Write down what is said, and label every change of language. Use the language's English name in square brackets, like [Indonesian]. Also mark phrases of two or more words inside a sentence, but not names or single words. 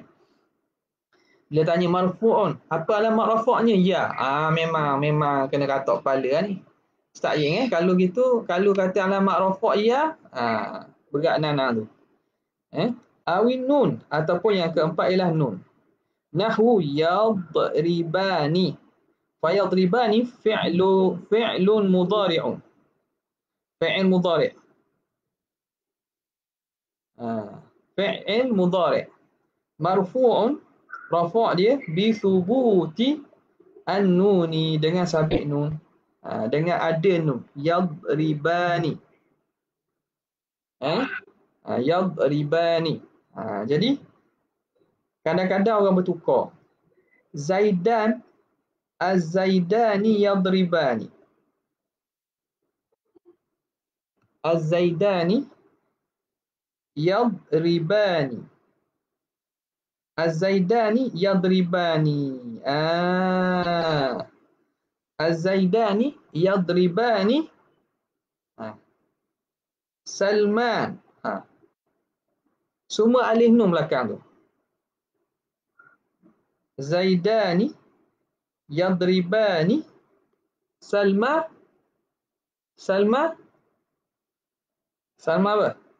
[Malay] Bila tanya marfu'un, apa alamat rafa'nya? Ya. Memang kena katok kepala ni. Tak kalau gitu, kalau kata alamat rafa' ya, berat nana tu. Awin nun, ataupun yang keempat ialah nun. [Arabic] نحو يضربان. فيضربان فعل مضارع. فعل مضارع. فعل مضارع'. Marfu'un, rafa' dia بثبوت النون, [Malay] dengan sabit nun. Dengan ada nun. Yadribani. [Arabic] Yadribani. [Malay] Jadi kadang-kadang orang bertukar. [Arabic] Zaidan, الزيدان يضربان. الزيدان يضربان. الزيدان يضربان. الزيدان يضربان. Salman. [Malay] Semua [Arabic] ألف نون [Malay] belakang tu. [Arabic] زيدان يضربان. [Malay] Salma apa?